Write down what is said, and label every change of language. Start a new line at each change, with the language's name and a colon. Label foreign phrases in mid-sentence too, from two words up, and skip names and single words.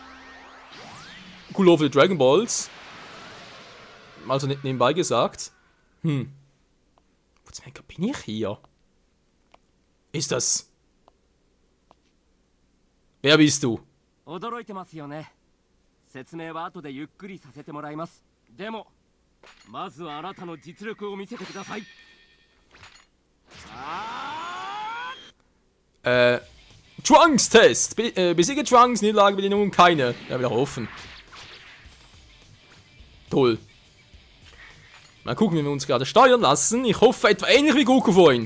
English: Cool over the Dragon Balls.
German: Also nicht nebenbei gesagt. Wo zum Henker bin ich hier? Ist das... Wer bist du?
Japanese: 驚いてますよね。説明は後でゆっくりさせてもらいます。でもまずはあなたの実力を見せてください。
German: Trunks-Test. Besiege Trunks, Niederlagebedingungen keine. Ja, wieder offen. Toll. Mal gucken, wie wir uns gerade steuern lassen. Ich hoffe, etwa ähnlich wie Goku vorhin.